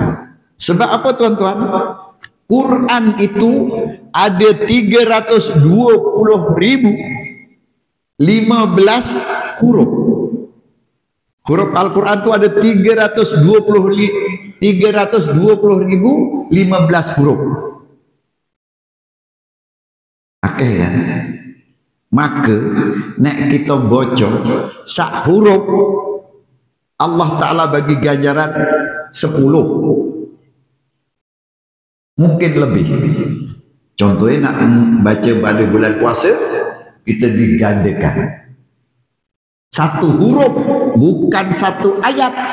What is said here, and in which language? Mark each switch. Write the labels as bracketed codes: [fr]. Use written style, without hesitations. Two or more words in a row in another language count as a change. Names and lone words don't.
[ms] Sebab apa tuan-tuan? Quran itu ada 320.015 huruf. Huruf Al-Quran itu ada 320.015 huruf. Oke kan? Maka nek kita bocor sak huruf, Allah Ta'ala bagi ganjaran 10, mungkin lebih. Contohnya nak baca pada bulan puasa, kita digandakan satu huruf, bukan satu ayat.